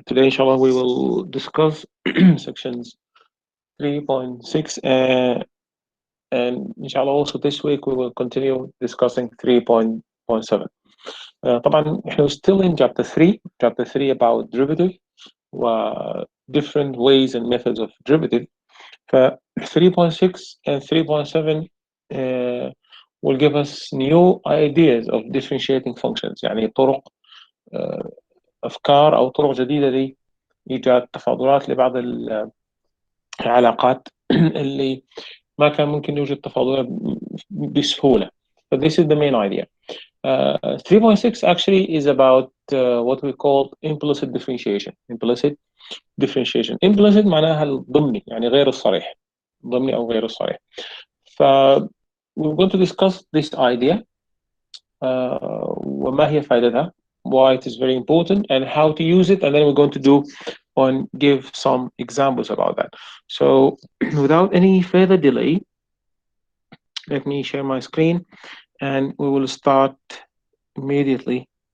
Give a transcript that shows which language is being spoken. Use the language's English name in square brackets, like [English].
[English] today, inshallah, we will discuss sections 3.6 and inshallah also this week we will continue discussing 3.7. [Arabic] طبعا احنا [English] still in chapter 3 about derivative different ways and methods of derivative. [Arabic] ف [English] 3.6 and 3.7 will give us new ideas of differentiating functions، [Arabic] يعني طرق أفكار أو طرق جديدة لإيجاد تفاضلات لبعض العلاقات اللي ما كان ممكن يوجد تفاضلات بسهولة. [English] So this is the main idea. 3.6 actually is about what we call implicit differentiation. Implicit differentiation. [Arabic] Implicit معناها الضمني، يعني غير الصريح، ضمني أو غير الصريح. [English] ف we're going to discuss this idea. [Arabic] وما هي فائدتها, [English] why it is very important, and how to use it, and then we're going to do and give some examples about that. So without any further delay, let me share my screen and we will start immediately.